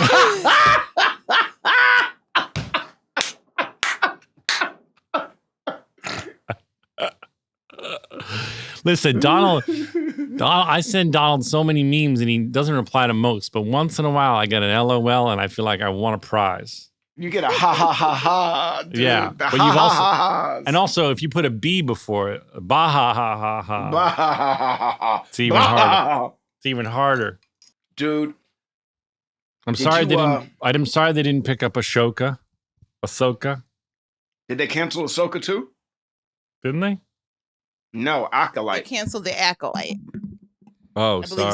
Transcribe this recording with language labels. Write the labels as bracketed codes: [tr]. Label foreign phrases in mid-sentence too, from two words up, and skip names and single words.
[en] Listen, Donald, I send Donald so many memes and he doesn't reply to most. But once in a while, I get an LOL and I feel like I want a prize. You get a ha ha ha ha. Dude. Yeah, The but ha you've ha also- ha ha's. And also, if you put a B before it, bah ha ha ha ha, Bah, ha, ha, ha, ha. it's even Bah, harder. ha, ha. It's even harder. Dude, I'm Did sorry you, they didn't. I'm sorry they didn't pick up Ahsoka. did they cancel Ahsoka too? Didn't they? No, They Acolyte. canceled the Acolyte. Oh, I believe